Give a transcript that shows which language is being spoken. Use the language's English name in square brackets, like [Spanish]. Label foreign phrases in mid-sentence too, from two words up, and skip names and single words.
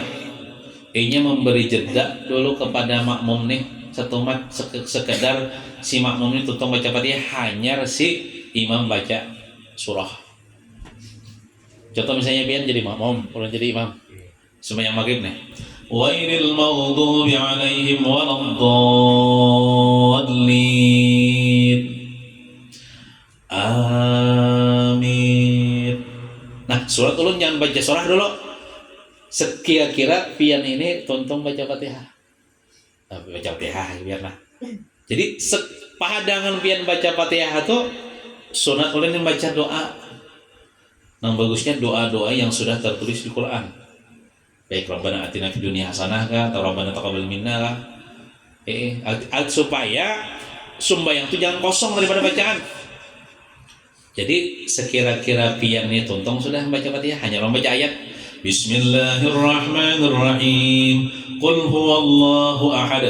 [Banjar] Ini memberi jeda dulu kepada makmum nih, sekedar si makmum ini tuntung baca Fatihah, hanya si imam baca surah. Contoh misalnya pian jadi makmum, ulun jadi imam. Sembahyang maghrib nih. [Arabic] غير المغضوب عليهم ولا الضالين. [Banjar] Amin. Nah, surat ulun jangan baca surah dulu. Sekira-kira pian ini tuntung baca Fatihah. Baca Fatihah biarlah. Jadi pahadangan pian baca Fatihah itu sunat ulun yang baca doa. Nah, bagusnya doa-doa yang sudah tertulis di Quran. Baik [Arabic] ربنا آتنا في الدنيا حسنة [Banjar] kah atau [Arabic] ربنا تقبل منا [Banjar] kah. Supaya sembahyang itu jangan kosong daripada bacaan. Jadi sekira-kira pian ini tuntung sudah membaca Fatihah, hanya membaca ayat Bismillahirrahmanirrahim. [Arabic] قل هو الله أحد.